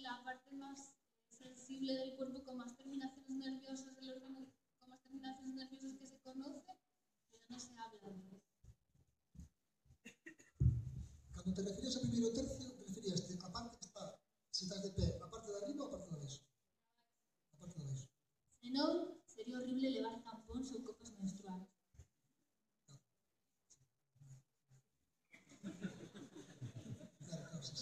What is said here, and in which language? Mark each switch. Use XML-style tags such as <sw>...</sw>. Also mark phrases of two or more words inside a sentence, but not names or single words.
<es>parte más sensible del cuerpo con más terminaciones nerviosas del órgano, con más terminaciones nerviosas que se conoce, pero no se habla de eso.</es> <gl>Cando te referías ao primeiro tercio, te referías a parte que está, se estás de pé, a parte de arriba ou a parte de abaixo? A parte de abaixo. Senón, sería horrible levar tampóns ou copas menstruais.</gl> <es>Claro, sí.</es>